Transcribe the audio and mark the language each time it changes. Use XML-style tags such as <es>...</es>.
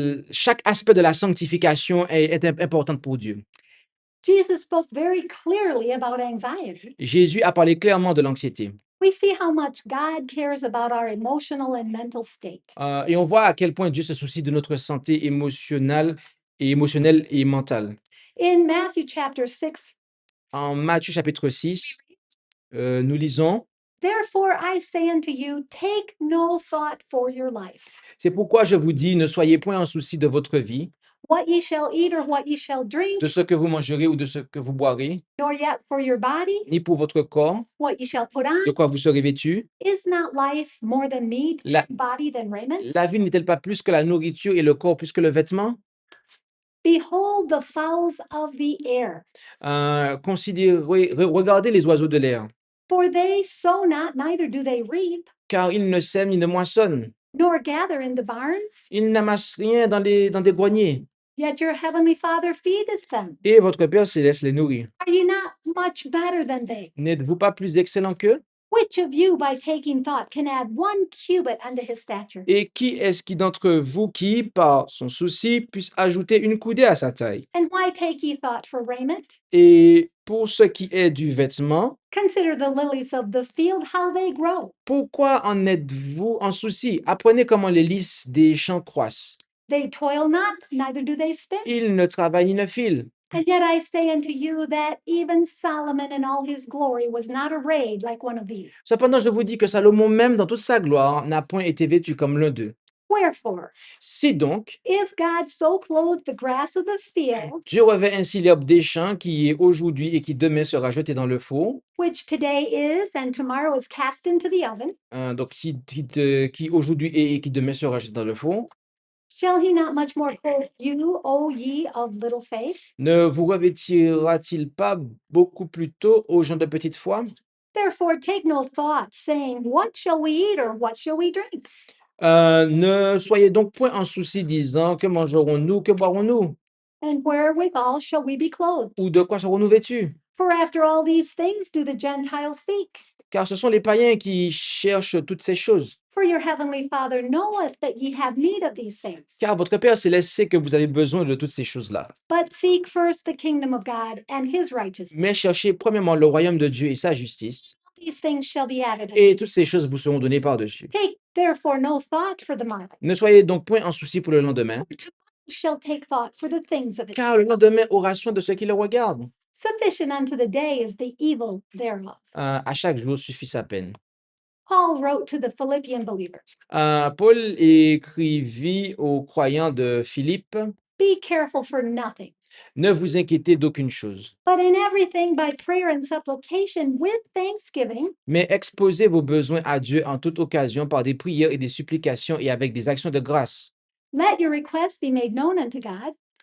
<fr>Chaque aspect de la sanctification est important pour Dieu.</fr> <en>Jesus spoke very clearly about anxiety.</en> <fr>Jésus a parlé clairement de l'anxiété.</fr> <en>We see how much God cares about our emotional and mental state.</en> <fr>Et on voit à quel point Dieu se soucie de notre santé émotionnelle et mentale.</fr> <en>In Matthew chapter 6,</en> <fr>En Matthieu chapitre 6, nous lisons</fr> <en>therefore I say unto you, take no thought for your life,</en> <fr>C'est pourquoi je vous dis, ne soyez point en souci de votre vie,</fr> <en>what ye shall eat or what ye shall drink,</en> <fr>de ce que vous mangerez ou de ce que vous boirez,</fr> <en>nor yet for your body,</en> <fr>ni pour votre corps,</fr> <en>what ye shall put on.</en> <fr>de quoi vous serez vêtus.</fr> <en>Is not life more than meat,</en> <fr>La,</fr> <en>body than raiment?</en> <fr>la vie n'est-elle pas plus que la nourriture et le corps plus que le vêtement?</fr> <en>Behold the fowls of the air,</en> <fr>Regardez les oiseaux de l'air,</fr> <en>for they sow not, neither do they reap,</en> <fr>car ils ne sèment ni ne moissonnent.</fr> <en>nor gather into barns,</en> <fr>Ils n'amassent rien dans des greniers.</fr> <en>yet your heavenly Father feedeth them.</en> <fr>Et votre Père céleste les nourrit.</fr> <en>Are ye not much better than they?</en> <fr>N'êtes-vous pas plus excellent qu'eux?</fr> <en>Which of you, by taking thought, can add 1 cubit unto his stature?</en> <fr>Et qui est-ce qui d'entre vous qui, par son souci, puisse ajouter une coudée à sa taille?</fr> <en>And why take ye thought for raiment?</en> <fr>Et pour ce qui est du vêtement,</fr> <en>Consider the lilies of the field, how they grow.</en> <fr>pourquoi en êtes-vous en souci? Apprenez comment les lys des champs croissent.</fr> <en>They toil not, neither do they spin.</en> <fr>Ils ne travaillent ni ne filent.</fr> <en>And yet I say unto you that even Solomon in all his glory was not arrayed like one of these.</en> <fr>Cependant, je vous dis que Salomon même, dans toute sa gloire, n'a point été vêtu comme l'un d'eux.</fr> <en>Wherefore,</en> <fr>Si donc,</fr> <en>if God so clothed the grass of the field,</en> <fr>Dieu revêt ainsi l'herbe des champs qui est aujourd'hui et qui demain sera jetée dans le four,</fr> <en>which today is and tomorrow is cast into the oven,</en> <fr>donc qui aujourd'hui est et qui demain sera jetée dans le four,</fr> <en>shall he not much more clothe you, O ye of little faith?</en> <fr>ne vous revêtira-t-il pas beaucoup plus tôt aux gens de petite foi?</fr> <en>Therefore take no thought, saying, what shall we eat or what shall we drink?</en> <fr>Ne soyez donc point en souci disant que mangerons-nous, que boirons-nous,</fr> <en>And wherewithal shall we be clothed?</en> <fr>ou de quoi serons-nous vêtus?</fr> <en>For after all these things do the Gentiles seek.</en> <fr>Car ce sont les païens qui cherchent toutes ces choses.</fr> <en>For your heavenly Father knoweth that ye have need of these things.</en> <fr>Car votre Père céleste sait que vous avez besoin de toutes ces choses-là.</fr> <en>But seek first the kingdom of God and his righteousness.</en> <fr>Mais cherchez premièrement le royaume de Dieu et sa justice,</fr> <en>These things shall be added unto</en> <fr>et</fr> <en>you.</en> <fr>toutes ces choses vous seront données par-dessus.</fr> <en>Take therefore no thought for the morrow.</en> <fr>Ne soyez donc point en souci pour le lendemain,</fr> <en>Tomorrow shall take thought for the things of it.</en> <fr>car le lendemain aura soin de ce qui le regarde.</fr> <en>Sufficient unto the day is the evil thereof.</en> <fr>À chaque jour suffit sa peine.</fr> <en>Paul wrote to the Philippian believers,</en> <fr>Paul écrivit aux croyants de Philippe,</fr> <en>be careful for nothing,</en> <fr>ne vous inquiétez d'aucune chose,</fr> <en>but in everything by prayer and supplication with thanksgiving,</en> <fr>mais exposez vos besoins à Dieu en toute occasion par des prières et des supplications et avec des actions de grâce.</fr> <en>Let your requests be made known unto God,</en>